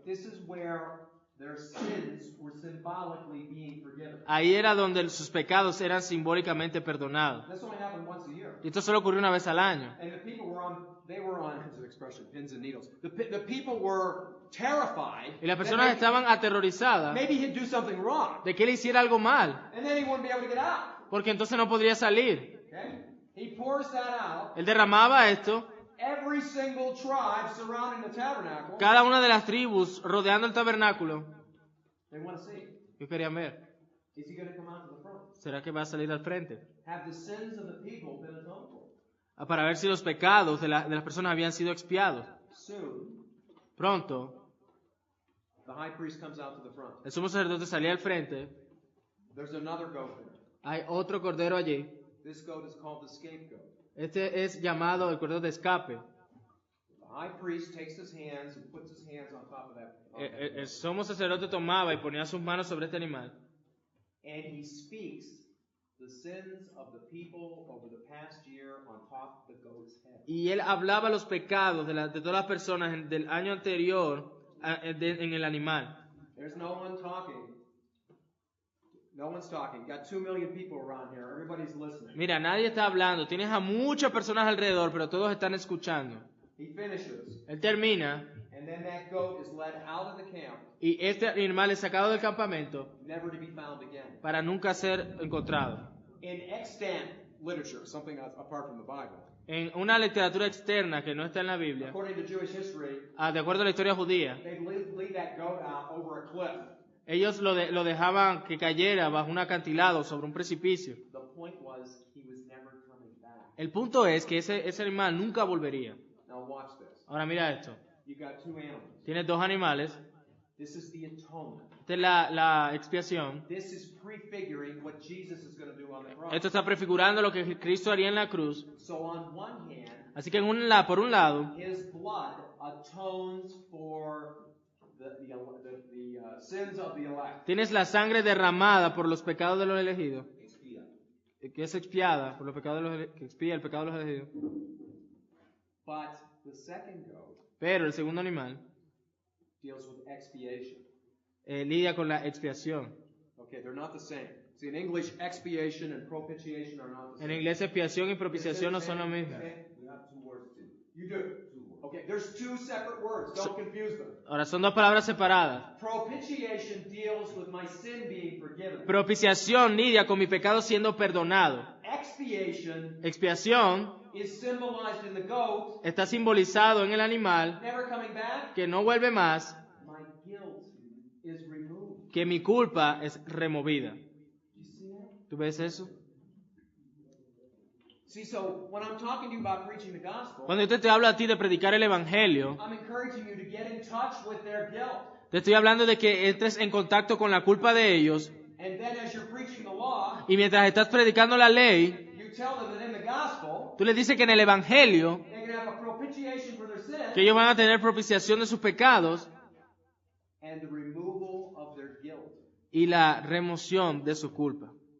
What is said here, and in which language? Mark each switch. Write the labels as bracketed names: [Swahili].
[English] This is where their sins were symbolically being forgiven. [Spanish] Ahí era donde sus pecados eran simbólicamente perdonados. [English] This only happened once a year. [Spanish] Y esto solo ocurrió una vez al año. [English] And the people were on, here's an expression, pins and needles. The people were terrified. [Spanish] Y las personas estaban aterrorizadas [English] Maybe he'd do something wrong. [Spanish] de que él hiciera algo mal, [English] And then he wouldn't be able to get out. [Spanish] porque entonces no podría salir. [English] Okay? He pours that out. [Spanish] Él derramaba esto. [English] Every single tribe surrounding the tabernacle, [Spanish] Cada una de las tribus rodeando el tabernáculo, [English] they want to see. [Spanish] ¿qué querían ver? [English] Is he going to come out to the front? [Spanish] ¿Será que va a salir al frente? [English] Have the sins of the people been atoned for? [Spanish] Para ver si los pecados de las personas habían sido expiados. [English] Soon, [Spanish] Pronto, [English] the high priest comes out to the front. [Spanish] el sumo sacerdote salía al frente. [English] There's another goat there. [Spanish] Hay otro cordero allí. [English] This goat is called the scapegoat. [Spanish] Este es llamado el cordero de escape. [English] The high priest takes his hands and puts his hands on top of that. [Spanish] El sumo sacerdote tomaba y ponía sus manos sobre este animal. [English] And he speaks the sins of the people over the past year on top of the goat's head. [Spanish] Y él hablaba los pecados de todas las personas del año anterior en el animal. [English] There's no one talking. No one's talking. Got 2 million people around here. Everybody's listening. [Spanish] Mira, nadie está hablando. Tienes a muchas personas alrededor, pero todos están escuchando. [English] He finishes, [Spanish] Él termina [English] and then that goat is led out of the camp, [Spanish] y este animal es sacado del campamento [English] never to be found again. [Spanish] para nunca ser encontrado. [English] In extant literature, something that's apart from the Bible, [Spanish] En una literatura externa que no está en la Biblia, [English] according to Jewish history, [Spanish] de acuerdo a la historia judía, [English] they'd lead that goat out over a cliff. [Spanish] ellos lo dejaban que cayera bajo un acantilado sobre un precipicio. [English] The point was he was never coming back. [Spanish] El punto es que ese animal nunca volvería. [English] Now watch this. [Spanish] Ahora mira esto. [English] You got 2 animals. [Spanish] Tienes dos animales. [English] This is the atonement. [Spanish] Esta es la expiación. [English] This is prefiguring what Jesus is going to do on the cross. [Spanish] Esto está prefigurando lo que Cristo haría en la cruz. [English] So on one hand, [Spanish] Así que por un lado, [English] his blood atones for the sins of the elect. [Spanish] tienes la sangre derramada por los pecados de los elegidos, que es expiada por los pecados de que expía el pecado de los elegidos. [English] But the second goat [Spanish] Pero el segundo animal [English] deals with expiation. [Spanish] lidia con la expiación. [English] Okay, they're not the same. See, in English, expiation and propitiation are not the [Spanish] En [English] same. [Spanish] inglés expiación y propiciación no son lo mismo. [English] Okay? You do. Okay, there's 2 separate words. Don't confuse them. [Spanish] Ahora son dos palabras separadas. [English] Propitiation deals with my sin being forgiven. [Spanish] Propiciación lidia con mi pecado siendo perdonado. [English] Expiation [Spanish] Expiación [English] is symbolized in the goat, [Spanish] está simbolizado en el animal [English] never coming back. [Spanish] que no vuelve más, [English] My guilt is removed. [Spanish] que mi culpa es removida. [English] You see that? [Spanish] ¿Tú ves eso? [English] See, so when I'm talking to you about preaching the gospel, [Spanish] Cuando yo te hablo a ti de predicar el evangelio, [English] I'm encouraging you to get in touch with their guilt. [Spanish] te estoy hablando de que entres en contacto con la culpa de ellos [English] And then as you're preaching the law, [Spanish] y mientras estás predicando la ley, [English] you tell them that in the gospel, [Spanish] tú les dices que en el evangelio [English] they can have a propitiation for their sin [Spanish] que ellos van a tener propiciación de sus pecados [English] and the removal of their guilt. [Spanish] y la remoción de su culpa.